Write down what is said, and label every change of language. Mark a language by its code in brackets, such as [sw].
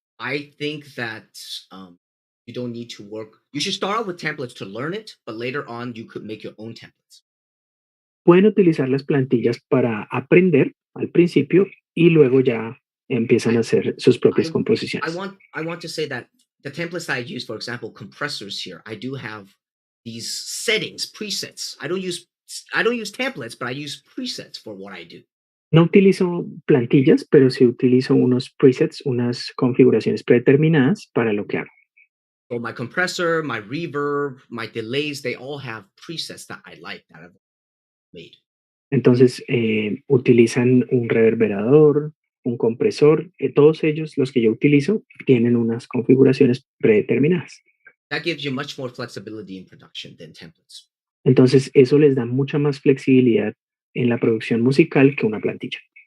[en] I think that you don't need to work. You should start out with templates to learn it, but later on you could make your own templates. [es] Pueden utilizar las plantillas para aprender al principio y luego ya empiezan a hacer sus propias composiciones. [en] I want to say that the templates that I use, for example, compressors here, I do have these settings, presets. I don't use templates, but I use presets for what I do. [es] No utilizo plantillas, pero sí utilizo unos presets, unas configuraciones predeterminadas para lo que hago. [en] So my compressor, my reverb, my delays, they all have presets that I like that I've made. [es] Entonces, utilizan un reverberador, un compresor, todos ellos, los que yo utilizo, tienen unas configuraciones predeterminadas. [en] That gives you much more flexibility in production than templates. [es] Entonces, eso les da mucha más flexibilidad en la producción musical que una plantilla.